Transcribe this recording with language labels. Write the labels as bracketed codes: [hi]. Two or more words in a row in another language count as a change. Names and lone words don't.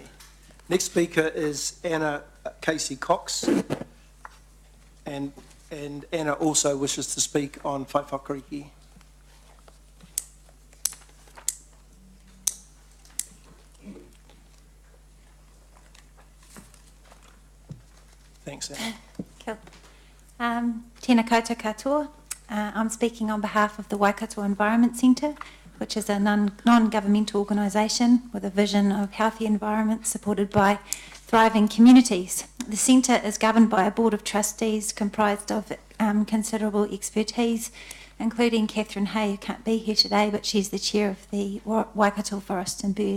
[en] Next speaker is Anna Casey Cox, and Anna also wishes to speak on Whaiwhakariki. Thanks, Anna. Cool. [mi] Tēnā koutou katoa. [en] I'm speaking on behalf of the Waikato Environment Centre, which is a non-governmental organisation with a vision of healthy environments supported by thriving communities. The centre is governed by a board of trustees comprised of considerable expertise, including Catherine Hay, who can't be here today, but she's the chair of the Waikato Forest and Bird.